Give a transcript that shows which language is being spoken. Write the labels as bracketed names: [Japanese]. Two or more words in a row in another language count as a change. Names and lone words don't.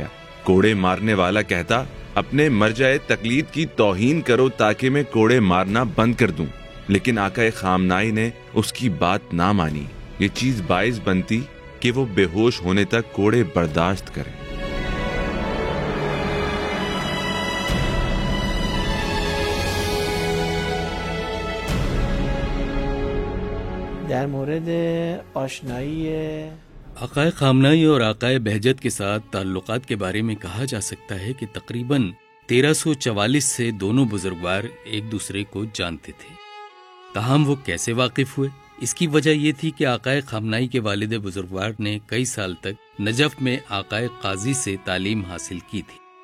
[Urdu] کوڑے مارنے والا کہتا، اپنے مرجع تقلید کی توہین کرو تاکہ میں کوڑے مارنا بند کر دوں. لیکن آقا خامنائی نے اس کی بات نہ مانی. یہ چیز باعث بنتی کہ وہ بے ہوش ہونے تک کوڑے برداشت کرے. [Persian] در مورد آشنایی [Urdu] آقا خامنائی اور آقا بہجت کے ساتھ تعلقات کے بارے میں کہا جا سکتا ہے کہ تقریباً 1344 سے دونوں بزرگوار ایک دوسرے کو جانتے تھے. تاہم وہ کیسے واقف ہوئے؟ اس کی وجہ یہ تھی کہ آقا خامنائی کے والد بزرگوار نے کئی سال تک نجف میں آقا قاضی سے تعلیم حاصل کی تھی.